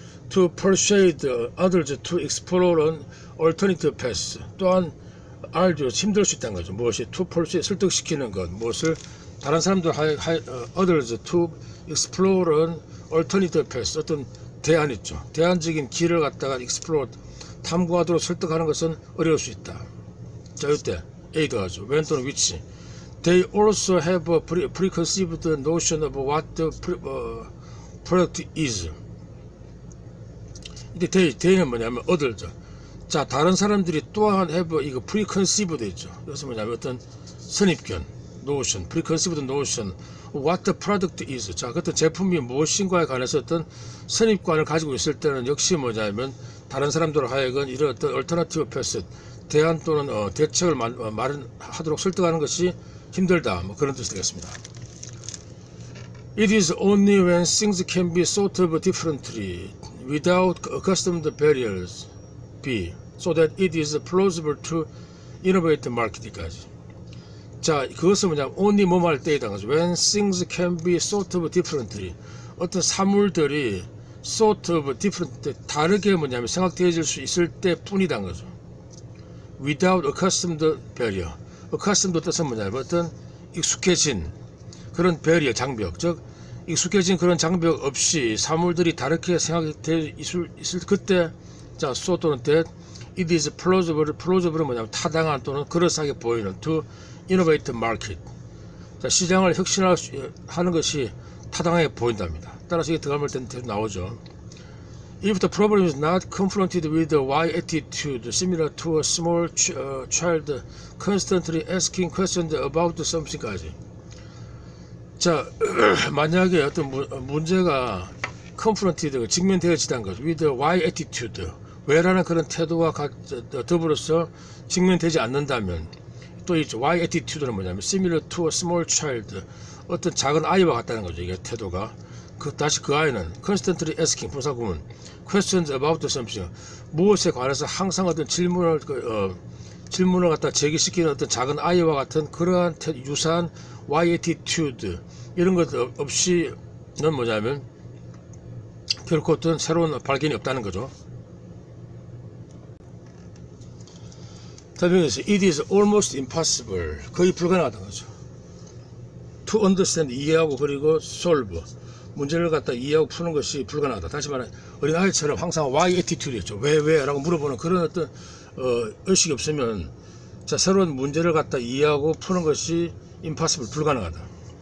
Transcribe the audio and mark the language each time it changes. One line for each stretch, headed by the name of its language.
English: To persuade others to explore an alternative path.
Korean: 또한 arduous, 힘들 수 있다는 거죠. 무엇이? To persuade, 설득시키는 것. 무엇을? 다른 사람들
English: others to explore an alternative path.
Korean: 어떤 대안 있죠. 대안적인 길을 갖다가 explore, 탐구하도록 설득하는 것은 어려울 수 있다. 자, 이때 A 더하죠.
English: when 또는 which. They also have a preconceived notion of what the product is.
Korean: 이때 they는 뭐냐면 other죠. 자, 다른 사람들이 또한 have 이거 preconceived 있죠. 그래서 뭐냐면 어떤 선입견, notion,
English: preconceived notion of what the product is.
Korean: 자, 어떤 제품이 무엇인가에 관해서 어떤 선입관을 가지고 있을 때는 역시 뭐냐면 다른 사람들을 하여금 이런 어떤 alternative path, 대안 또는 대책을 마련하도록 설득하는 것이 힘들다. 뭐 그런 뜻이 되겠습니다.
English: It is only when things can be thought of differently, without accustomed barriers, B, so that it is plausible to innovate the market까지.
Korean: 자, 그것은 뭐냐면 only 뭐할 때이다.
English: When things can be thought of differently,
Korean: 어떤 사물들이 thought of different, 다르게 뭐냐면 생각되어질 수 있을 때뿐이다 거죠.
English: Without accustomed barrier.
Korean: accustomed 뜻은 뭐냐면 어떤 익숙해진 그런 barrier, 장벽. 즉 익숙해진 그런 장벽 없이 사물들이 다르게 생각될 있을 그때, 자, so 또는 that
English: it is plausible.
Korean: plausible은 뭐냐면 타당한 또는 그럴싸하게 보이는
English: to innovate market.
Korean: 자, 시장을 혁신하는 것이 타당하게 보인답니다. 따라서 이게 들어가면 계속 나오죠.
English: If the problem is not confronted with a why attitude similar to a small child constantly asking questions about something까지.
Korean: 자, 만약에 어떤 문제가 confronted, 직면되어지다는 거죠. with a why attitude, 왜라는 그런 태도와 더불어서 직면되지 않는다면, 또 있죠. why attitude는 뭐냐면
English: similar to a small child,
Korean: 어떤 작은 아이와 같다는 거죠. 이게 태도가. 다시 그 아이는 constantly asking, 부사구문,
English: questions about something,
Korean: 무엇에 관해서 항상 어떤 질문을 갖다 제기시키는 어떤 작은 아이와 같은 그러한 유사한 why attitude, 이런 것 없이는 뭐냐면 결코 어떤 새로운 발견이 없다는 거죠. 답변에서
English: it is almost impossible,
Korean: 거의 불가능하다는 거죠. to understand, 이해하고, 그리고 solve, 문제를 갖다 이해하고 푸는 것이 불가능하다. 다시 말해 어린아이처럼 항상 why attitude였죠. 왜 라고 물어보는 그런 어떤 의식이 없으면, 자, 새로운 문제를 갖다 이해하고 푸는 것이 impossible, 불가능하다.